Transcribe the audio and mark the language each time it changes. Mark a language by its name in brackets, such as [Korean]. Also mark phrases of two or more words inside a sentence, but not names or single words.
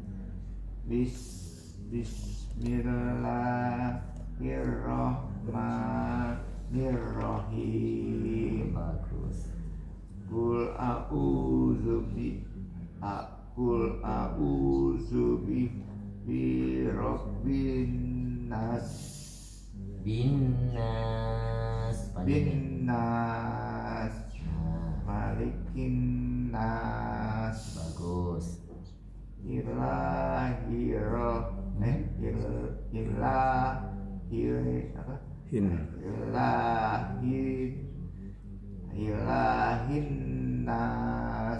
[Arabic] Bismillahirrahmanirrahim. [Indonesian] Bagus. [Arabic] Qul a'udzu bi rabbin nas. Binnas. Bin nas. [Indonesian] Nah, [Arabic] Malikin nas. [Indonesian] bagus. [Arabic] Ilahin nas.